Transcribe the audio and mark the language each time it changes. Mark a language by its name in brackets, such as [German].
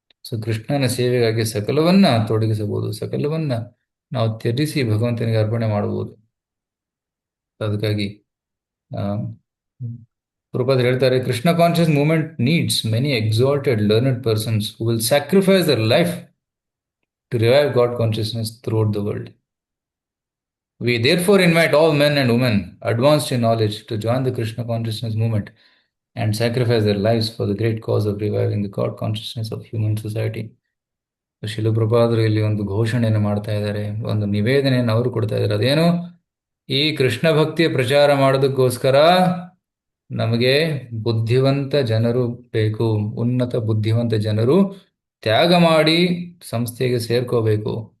[Kannada] So ಕೃಷ್ಣನ ಸೇವೆಗಾಗಿ ಸಕಲವನ್ನ ತೊಡಗಿಸಬಹುದು, ಸಕಲವನ್ನ ನಾವು ತ್ಯಜಿಸಿ ಭಗವಂತನಿಗೆ ಅರ್ಪಣೆ ಮಾಡಬಹುದು. ಅದಕ್ಕಾಗಿ ಪ್ರಭುಪಾದರು ಹೇಳ್ತಾರೆ, [English] Krishna conscious movement needs many exalted learned persons who will sacrifice their life to revive God consciousness throughout the world. We therefore invite all men and women advanced in knowledge to join the Krishna consciousness movement and sacrifice their lives for the great cause of reviving the God consciousness of human society. [Kannada] ಶಿಲ ಪ್ರಭುಪಾದರು ಇಲ್ಲಿ ಒಂದು ಘೋಷಣೆಯನ್ನು ಮಾಡ್ತಾ ಇದ್ದಾರೆ, ಒಂದು ನಿವೇದನೆಯನ್ನು ಅವರು ಕೊಡ್ತಾ ಇದ್ದಾರೆ. ಅದೇನು? ಈ ಕೃಷ್ಣ ಭಕ್ತಿಯ ಪ್ರಚಾರ ಮಾಡೋದಕ್ಕೋಸ್ಕರ ನಮಗೆ ಬುದ್ಧಿವಂತ ಜನರು ಬೇಕು. ಉನ್ನತ ಬುದ್ಧಿವಂತ ಜನರು ತ್ಯಾಗ ಮಾಡಿ ಸಂಸ್ಥೆಗೆ ಸೇರ್ಕೋಬೇಕು.